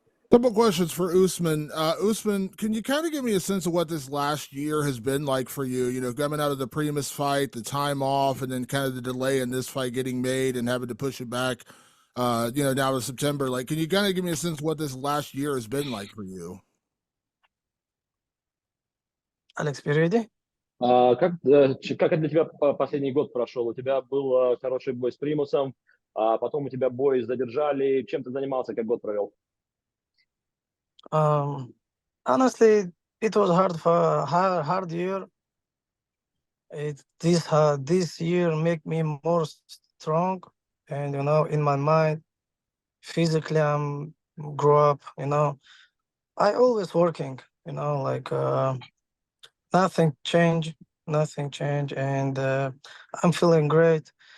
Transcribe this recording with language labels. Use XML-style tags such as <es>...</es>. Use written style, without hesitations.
<en>Couple questions for Usman. Usman, can you kind of give me a sense of what this last year has been like for you? You know, coming out of the Primus fight, the time off, and then kind of the delay in this fight getting made and having to push it back, now to September. Like, can you kind of give me a sense of what this last year has been like for you? Alex, you ready?</en> <ru>Как для тебя последний год прошел? У тебя был хороший бой с Примусом, потом у тебя бой задержали. Чем ты занимался, как год провел?</ru> <en>Honestly, it was hard year. This year make me more strong, and in my mind, physically I'm grow up. I always working. Like nothing change, and I'm feeling great.</en>